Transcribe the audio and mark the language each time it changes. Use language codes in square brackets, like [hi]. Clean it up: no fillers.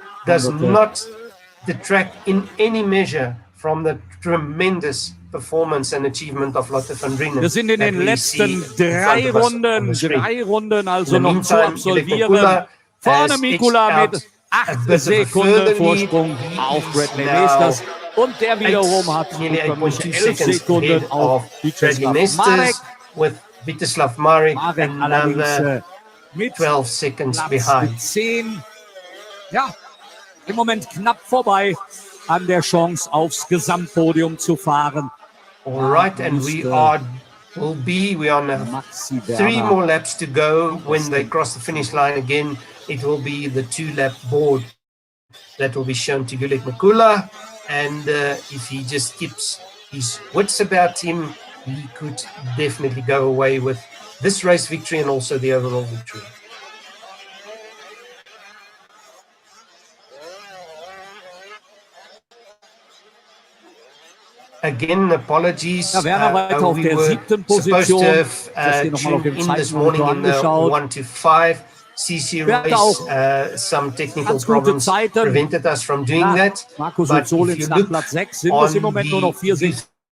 [en] Does not detract in any measure from the tremendous performance and achievement of Lotte van Drunen. [de] Wir sind in den letzten 3 Runden also noch zu absolvieren. Vorne Mikula mit 8 Sekunden Vorsprung auf Bradley Masters, und der wiederum hat 11 Sekunden auf Marek. [en] With Viteslav Marek another [de] mit [en] 12 seconds behind. 10. [de] Ja, im Moment knapp vorbei an der Chance, aufs Gesamtpodium zu fahren. [en] All right, and we are on 3 more laps to go. When they cross the finish line again, it will be the 2-lap board that will be shown to Gulik Mikula. And if he just keeps his wits about him, he could definitely go away with this race victory and also the overall victory. Again, apologies. [de] Ja, Werner weiter auf der 7. Position. [en] Tuned in this morning in the 1 to 5 CC race. Some technical problems prevented us from doing that. [de] Markus Ursulins nach Platz 6 sind es im Moment nur noch 4 Sekunden.